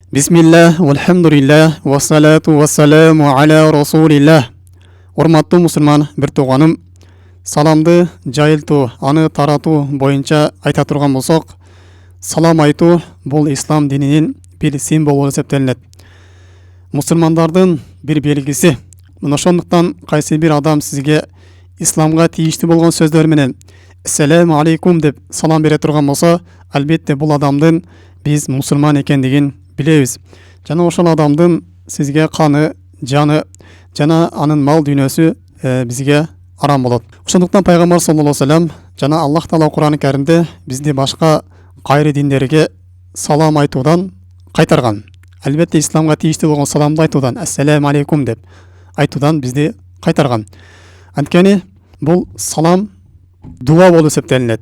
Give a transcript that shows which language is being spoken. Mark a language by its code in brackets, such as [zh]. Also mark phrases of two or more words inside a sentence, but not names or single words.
[ar] بسم الله، والحمد لله، والصلاة والسلام على رسول الله. [ky] Урматтуу мусулман бир тууганым, саламды жайылтуу, аны таратуу боюнча айта турган болсок, салам айтуу бул ислам дининин бир символу болуп эсептелинет. Мусулмандардын бир белгиси. Мына ошондуктан кайсы бир адам сизге исламга тийиштүү болгон сөздөр менен [ar] السلام عليكم [ky] деп салам бере турган болсо, албетте бул адамдын биз мусулман экендигин билебиз. Жана ошол адамдын сизге каны, жаны жана анын мал дүйнөсү бизге арам болот. Ошондуктан пайгамбар [ar] صلى الله عليه وسلم [ky] жана Аллах таала Кур'ан-ы Каримде бизди башка кайры диндерге салам айтуудан кайтарган. Албетте исламга тийиштүү болгон саламды айтуудан, [ar] السلام عليكم [ky] деп айтуудан бизди кайтарган. Анткени бул салам дуа болуп эсептелинет.